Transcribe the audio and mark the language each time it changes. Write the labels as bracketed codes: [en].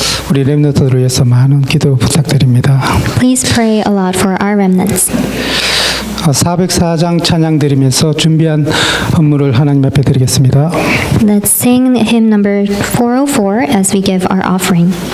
[ko] 우리 렘넌트들을 위해서 많은 기도 부탁드립니다. [en] Please pray a lot for our remnants. [ko] 404장 찬양 드리면서 준비한 헌물을 하나님 앞에 드리겠습니다. [en] Let's sing hymn number 404 as we give our offering.